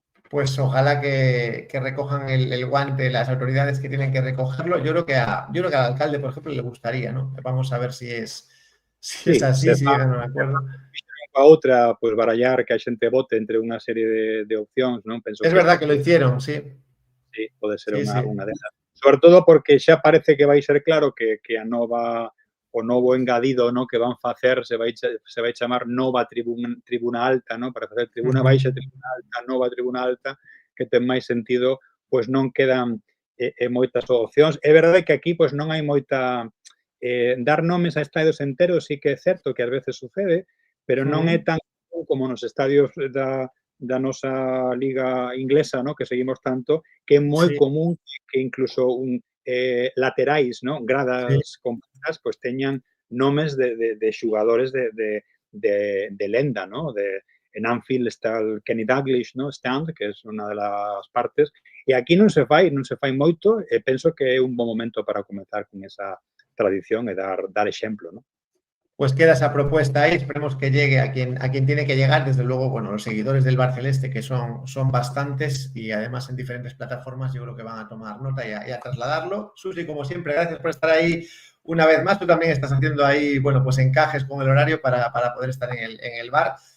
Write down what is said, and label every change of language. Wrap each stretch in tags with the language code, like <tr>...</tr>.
<es>Pues ojalá que recojan el guante las autoridades que tienen que recogerlo. Yo creo que al alcalde, por ejemplo, le gustaría, ¿no? Vamos a ver si es así, si llegan a un acuerdo.</es> <gl>A outra, pois barallar que a xente vote entre unha serie de opcións, non? Penso</gl> <es>es verdad que lo hicieron, sí.</es> <gl>Sí, pode ser unha delas. Sobre todo porque xa parece que vai ser claro que o novo engadido, no, que van facer se vai chamar nova tribuna alta, no, para facer tribuna baixa, tribuna alta, nova tribuna alta, que ten máis sentido, pois non quedan moitas opcións. É verdade que aquí pois non hai moita dar nomes a estadios enteros, sí que é certo que ás veces sucede, pero non é tan como nos estadios da nosa liga inglesa, ¿no?, que seguimos tanto, que é moi común que incluso laterais, ¿no?, gradas completas, pues teñan nomes de xugadores de lenda, ¿no? En Anfield está el Kenny Dalglish, ¿no?, Stand, que é unha das partes, e aquí non se fai moito, e penso que é un bom momento para comenzar con esa tradición e dar exemplo, ¿no?</gl> <es>Pues queda esa propuesta ahí, esperemos que llegue a quien tiene que llegar. Desde luego, bueno, los seguidores del Bar Celeste, que son bastantes y además en diferentes plataformas, yo creo que van a tomar nota y a trasladarlo. Susi, como siempre, gracias por estar ahí una vez más. Tú también estás haciendo ahí, bueno, pues encajes con el horario para poder estar en el bar.</es>